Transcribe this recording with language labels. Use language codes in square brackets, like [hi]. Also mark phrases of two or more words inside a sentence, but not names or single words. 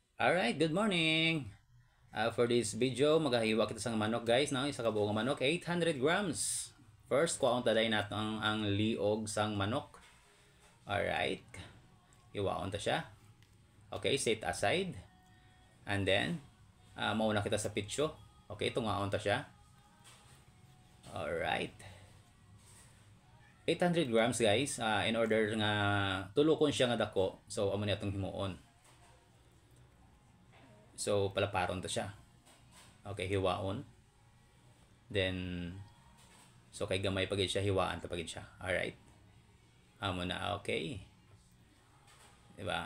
[en] Alright, good morning! For this video, [hil] magahiwa kita sa manok guys. No? Isa ka buong manok, 800 grams. First, kuha kong taday natin ang liog sang manok. Alright. Hiwaon ta siya. [en] Okay, set aside. And then, [hil] mauna kita sa pitsyo. Okay, tungaon ta siya. [en] Alright. 800 grams guys. In order [hil] nga tulukon siya nga dako. So, amo niya itong himuon. So, palaparon ta siya. Okay, hiwaon. [en] Then, so [hil] kay gamay pagid siya, hiwaan ta pagid siya. Alright. Amo na, okay. Diba?